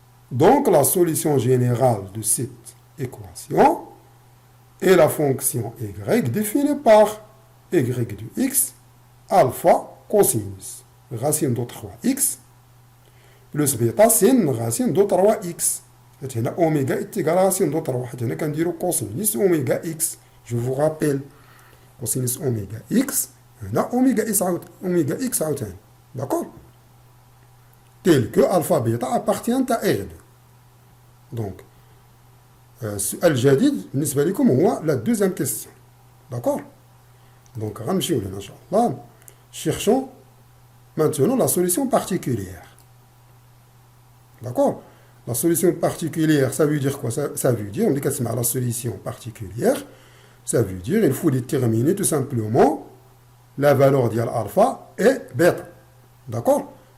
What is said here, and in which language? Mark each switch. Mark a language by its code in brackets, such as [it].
[fr] Donc, la solution générale de cette équation est la fonction y définie par y de x alpha cosinus racine de 3x plus bêta sin racine de 3x. [ar] هنا [fr] oméga est égal à racine de 3. [ar] هنا كنديرو [fr] cosinus oméga x. Je vous rappelle cosinus oméga x. [ar] هنا [fr] oméga x [ar] عاوتاني. [fr] D'accord? Tel que alpha bêta appartient à R2. [ar] Donc, السؤال الجديد بالنسبة لكم هو [fr] la deuxième question. D'accord? [ar] Donc, غنمشيو لهنا إن شاء الله. [fr] Cherchons maintenant la solution particulière. D'accord? La solution particulière, ça veut dire quoi? Ça veut dire, on dit que c'est la solution particulière, ça veut dire il faut déterminer tout simplement la valeur de alpha et bêta. D'accord?